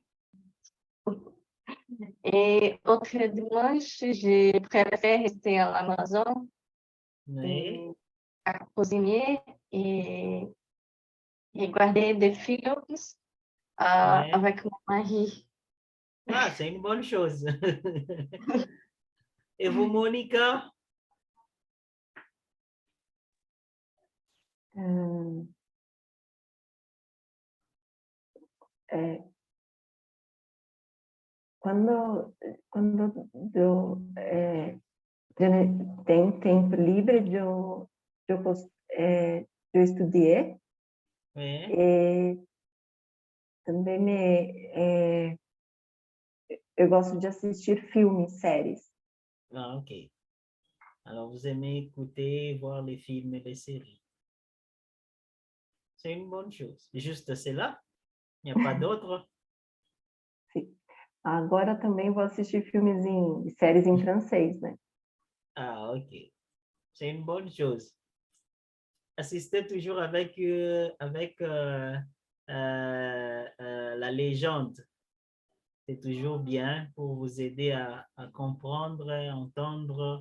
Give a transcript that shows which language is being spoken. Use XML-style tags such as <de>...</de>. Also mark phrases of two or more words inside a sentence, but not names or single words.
<fr>et autre dimanche, je préfère rester à la maison ouais, et à cuisiner et regarder des films ouais. avec mon mari. Ah, c'est une bonne chose. Et vous, Monica?</fr> <pt>Ah, é, quando tenho tempo livre, eu estudei</pt> <fr>Oui.</fr> <pt>e também eu gosto de assistir filmes, séries.</pt> <fr>Ah, ok. Alors, vous aimez écouter, voir les films et les séries. C'est une bonne chose. Juste cela? Il n'y a pas d'autre?</fr> <pt>Sim. Agora também vou assistir séries em francês, né?</pt> <fr>Ah, ok. C'est une bonne chose. Assistez toujours avec la légende. C'est toujours bien pour vous aider à comprendre, entendre</fr>